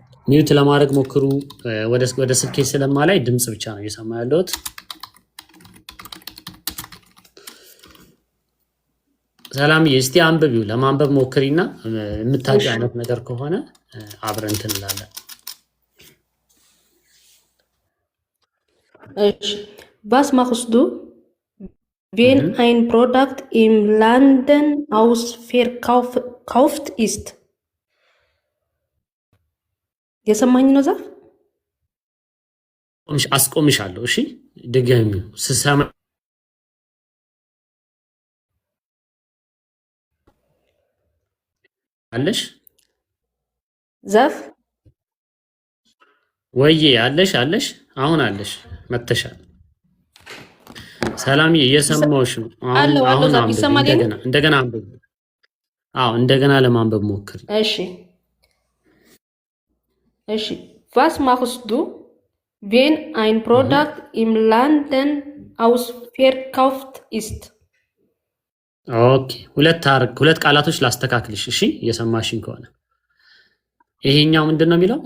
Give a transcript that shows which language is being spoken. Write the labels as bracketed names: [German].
[Amharic] ሚዩት ለማድረግ ሞክሩ። ወደ ስልኬ ስለማላይ ድምጽ ብቻ ነው እየሰማ ያለሁት። ሰላምዬ እስቲ አንብቢው፣ ለማንበብ ሞክሪና የምታውቂው አይነት ነገር ከሆነ አብረን እንትን እንላለን። [German] እሺ was machst du wenn ein Produkt im Laden ausverkauft ist? [Amharic] የሰማኝ ነው ዛፍ አስቆምሻለሁ። እሺ ድገሚው ስሰማ አለሽ ዛፍ ወይዬ አለሽ አሁን አለሽ መተሻል። ሰላምዬ እየሰማሁሽ ነው። አሁን እንደገና አንብብ። እንደገና ለማንበብ ሞክሪ። እሺ [German] እሺ was machst du wenn ein Produkt im Laden ausverkauft ist? [Amharic] ኦኬ ሁለት ቃላቶች ላስተካክልሽ። እሺ እየሰማሽኝ ከሆነ ይሄኛው ምንድን ነው የሚለው?